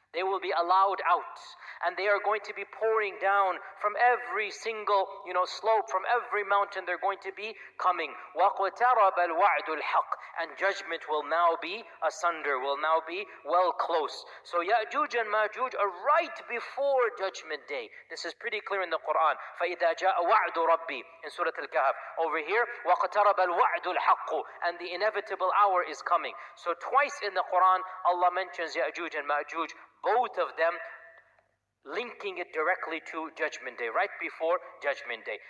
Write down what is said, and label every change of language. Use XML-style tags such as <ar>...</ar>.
<en>They will be allowed out, and they are going to be pouring down from every single, slope, from every mountain. They're going to be coming.</en> <ar>وَاقْتَرَبَ الْوَعْدُ الْحَقِّ.</ar> <en>And judgment will now be asunder, will now be well close. So Ya'juj and Majuj are right before Judgment Day. This is pretty clear in the Quran.</en> <ar>فَإِذَا جَاءَ وَعْدُ رَبِّي</ar> <en>in Surah Al-Kahf. Over here,</en> <ar>وَاقْتَرَبَ الْوَعْدُ الْحَقُّ.</ar> <en>And the inevitable hour is coming. So twice in the Quran, Allah mentions Ya'juj and Majuj, both of them linking it directly to Judgment Day, right before Judgment Day.</en>